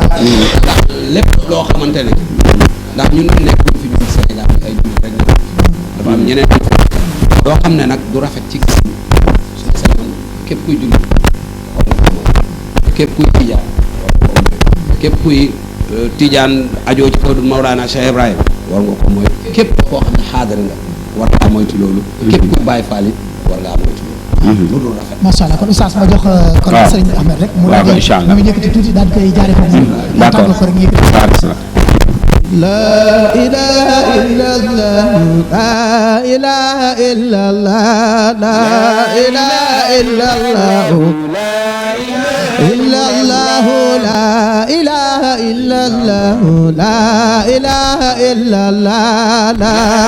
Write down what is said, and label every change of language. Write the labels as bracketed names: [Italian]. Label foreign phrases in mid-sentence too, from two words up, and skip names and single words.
[Wolof] ndax lépp loo xamante ne ndax ñun nekk fi ñu Sénégal ay jullit rek dafa am ñeneen loo xam ne nag du rafet ci gis suñu sañoon képp kuy jullit war nga ko moy képp kuy tijaan war nga ko moy képp kuy tijaan ajoo ci kaw Mawlana Cheikh Ibrahima war nga ko moy képp koo xam ne xaadara nga war ngaa moytu loolu képp ku Baay Faal it war ngaa moytu loolu loolu rafet [Arabic] ما شاء الله [Wolof] kon oustaz ma jox kon Serigne Ahmed rek mu waaw [Arabic] إن شاء الله [Wolof] mu yëkkati tuuti daal di koy jaare foofu [French] d'accord [Wolof] ko rek ñu yëkkati [Arabic] لا إله إلا الله لا إله إلا الله لا إله إلا الله إلا الله لا إله إلا الله لا إله إلا الله لا